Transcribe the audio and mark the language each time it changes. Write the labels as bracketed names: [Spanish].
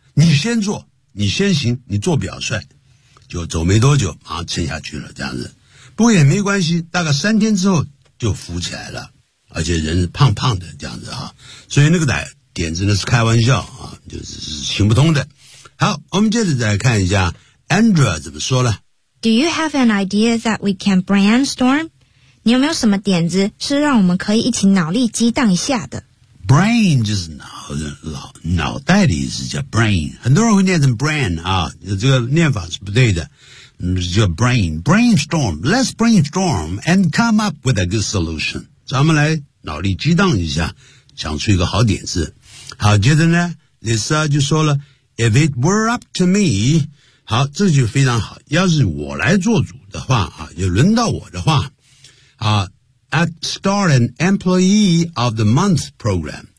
[Chinese] 你先做，你先行，你做表率，就走没多久，马上沉下去了，这样子。不过也没关系，大概三天之后就浮起来了，而且人是胖胖的这样子啊。所以那个点子呢是开玩笑啊，就是行不通的。好，我们接着再来看一下。 Andrea 怎么说了 [English] Do you have an idea that we can brainstorm? [Chinese] 你有没有什么点子是让我们可以一起脑力激荡一下的 Brain 就是 脑袋的意思叫 brain 很多人会念成 brain 啊，这个念法是不对的叫 brain Brainstorm [English] Let's brainstorm and come up with a good solution [Chinese] 咱们来脑力激荡一下想出一个好点子好接着呢 Lisa 就说了 [English] If it were up to me [Chinese] 好这就非常好要是我来做主的话啊也轮到我的话啊 [English] I'd start an employee of the month program.